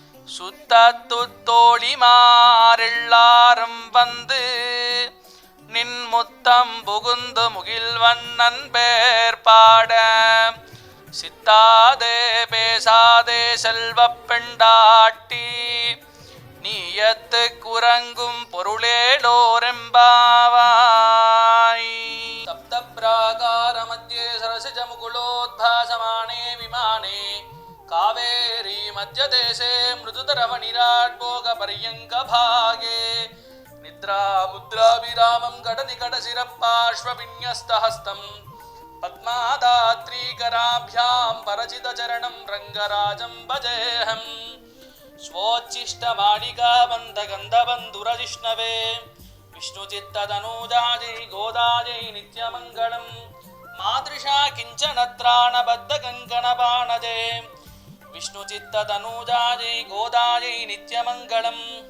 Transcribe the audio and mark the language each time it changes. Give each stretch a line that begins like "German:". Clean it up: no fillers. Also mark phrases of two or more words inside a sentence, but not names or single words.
Tamil: சுத்தத்துத்தோழிமாரெல்லாரும் வந்து நின் முத்தம் புகுந்து முகில்வண்ணன் பேர் பாட சித்தாதே பேசாதே செல்வப் பெண்டாட்டி நீயத்து குரங்கும்
Sanskrit: பொருளேலோரெம்பாவாய் सप्त प्राकार मध्ये सरसिज मुकुलोद्भासमाने विमाने कावेरी मध्यदेशे मृदुतरफणिराट् भोग पर्यङ्क भागे निद्रा मुद्राभिरामं गडनिकटशिरपार्श्वविन्यस्तहस्तं पद्मादात्रीकराभ्यां परचितचरणं रङ्गराजं भजेऽहं स्वोच्छिष्टमालिकाबन्धगन्धबन्धुरजिष्णवे विष्णुचित्ततनूजायै गोदायै नित्यमङ्गलं मादृशा किञ्चनत्राणबद्धकङ्कणपाणजे विष्णुचित्ततनूजायै गोदायै नित्यमङ्गलम्